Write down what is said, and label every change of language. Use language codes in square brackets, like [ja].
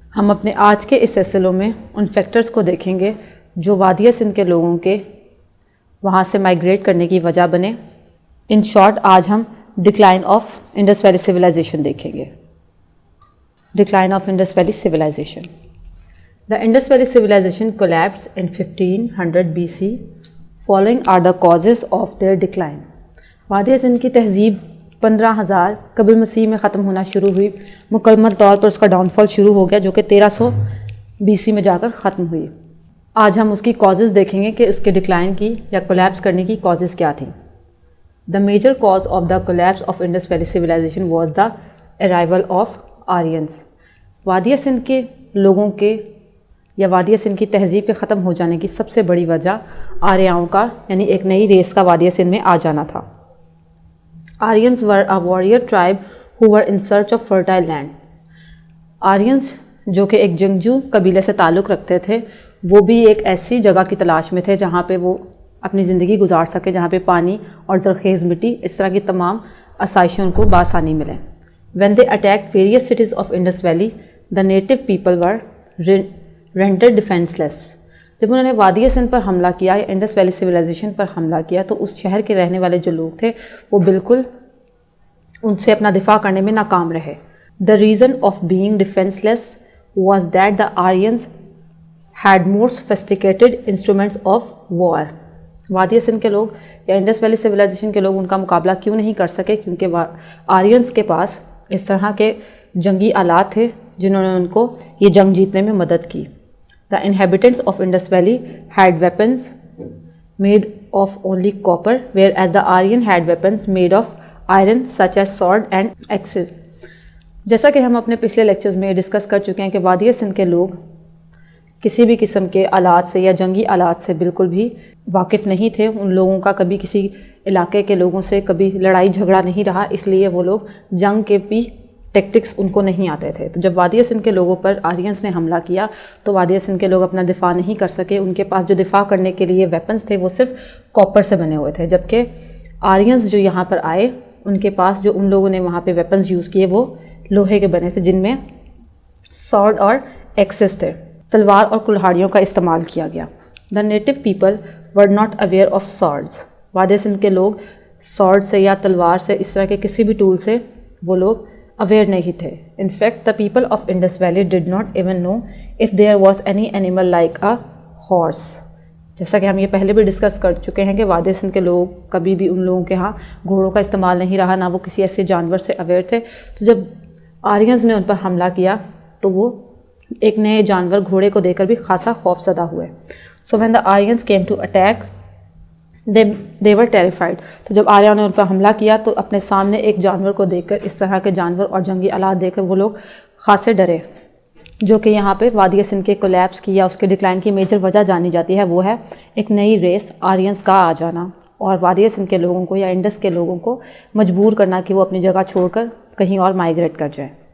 [ur] ہم اپنے آج کے اس ایس ایل او میں ان فیکٹرز کو دیکھیں گے جو وادی سندھ کے لوگوں کے وہاں سے مائگریٹ کرنے کی وجہ بنے. [en] in short [ur] آج ہم [en] decline of Indus valley civilization [ur] دیکھیں گے. [en] Decline of Indus valley civilization. The Indus valley civilization collapse in 1500 BC. Following are the causes of their decline. [ur] وادی سندھ کی تہذیب 15,000 قبل مسیح میں ختم ہونا شروع ہوئی. مکمل طور پر اس کا ڈاؤن فال شروع ہو گیا جو کہ 1300 BC میں جا کر ختم ہوئی. آج ہم اس کی کازز دیکھیں گے کہ اس کے ڈکلائن کی یا کولیپس کرنے کی کازز کیا تھیں. [en] The major cause of the collapse of Indus valley civilization was the arrival of Aryans. [ur] وادی سندھ کے لوگوں کے یا وادی سندھ کی تہذیب کے ختم ہو جانے کی سب سے بڑی وجہ آریاؤں کا یعنی ایک نئی ریس کا وادی سندھ میں آ جانا تھا. [en] Aryans were a warrior tribe who were in search of fertile land. [ur] آرینس جو کہ ایک جنگجو قبیلے سے تعلق رکھتے تھے وہ بھی ایک ایسی جگہ کی تلاش میں تھے جہاں پہ وہ اپنی زندگی گزار سکے جہاں پہ پانی اور زرخیز مٹی اس طرح کی تمام آسائشیں ان کو بآسانی ملیں. [en] When they attack various cities of Indus valley the native people were rendered defenceless. [ur] جب انہوں نے وادی سندھ پر حملہ کیا یا انڈس ویلی سویلائزیشن پر حملہ کیا تو اس شہر کے رہنے والے جو لوگ تھے وہ بالکل ان سے اپنا دفاع کرنے میں ناکام رہے. [en] The reason of being defenceless was that the Aryans had more sophisticated instruments of war. [ur] وادی سندھ کے لوگ یا انڈس ویلی سویلائزیشن کے لوگ ان کا مقابلہ کیوں نہیں کر سکے؟ کیونکہ آرینس کے پاس اس طرح کے جنگی آلات تھے جنہوں نے ان کو یہ جنگ جیتنے میں مدد کی. [en] The inhabitants of Indus Valley had weapons made of only copper, whereas the Aryan had weapons made of iron such as sword and axes. [ur] جیسا کہ ہم اپنے پچھلے لیکچرز میں ڈسکس کر چکے ہیں کہ وادی سندھ کے لوگ کسی بھی قسم کے آلات سے یا جنگی آلات سے بالکل بھی واقف نہیں تھے. ان لوگوں کا کبھی کسی علاقے کے لوگوں سے کبھی لڑائی جھگڑا نہیں رہا، اس لیے وہ لوگ جنگ کے بھی ٹیکٹکس ان کو نہیں آتے تھے. تو جب وادی سندھ کے لوگوں پر آرینس نے حملہ کیا تو وادی سندھ کے لوگ اپنا دفاع نہیں کر سکے. ان کے پاس جو دفاع کرنے کے لیے ویپنز تھے وہ صرف کاپر سے بنے ہوئے تھے، جبکہ آرینس جو یہاں پر آئے ان کے پاس جو ان لوگوں نے وہاں پہ ویپنز یوز کیے وہ لوہے کے بنے تھے جن میں سورڈ اور ایکسس تھے. تلوار اور کلہاڑیوں کا استعمال کیا گیا. [en] The native people were not aware of swords. [ur] وادی سندھ کے لوگ سورڈ سے یا تلوار سے اس طرح کے کسی بھی ٹول سے وہ لوگ اویئر نہیں تھے. [en] In fact the people of Indus valley did not even know if there was any animal like a horse. [ur] جیسا کہ ہم یہ پہلے بھی ڈسکس کر چکے ہیں کہ وادی سندھ کے لوگ کبھی بھی ان لوگوں کے ہاں گھوڑوں کا استعمال نہیں رہا، نہ وہ کسی ایسے جانور سے اویئر تھے. تو جب آرینس نے ان پر حملہ کیا تو وہ ایک نئے جانور گھوڑے کو دیکھ کر بھی خاصا خوف زدہ ہوئے. [en] So when the Aryans came to attack they were terrified. [ur] تو جب آریاؤں نے ان پر حملہ کیا تو اپنے سامنے ایک جانور کو دیکھ کر، اس طرح کے جانور اور جنگی آلات دیکھ کر وہ لوگ خاصے ڈرے. جو کہ یہاں پہ وادی سندھ کے کولیپس کی یا اس کے ڈکلائن کی میجر وجہ جانی جاتی ہے وہ ہے ایک نئی ریس آرینس کا آ جانا اور وادی سندھ کے لوگوں کو یا انڈس کے لوگوں کو مجبور کرنا کہ وہ اپنی جگہ چھوڑ کر کہیں اور مائگریٹ کر جائیں.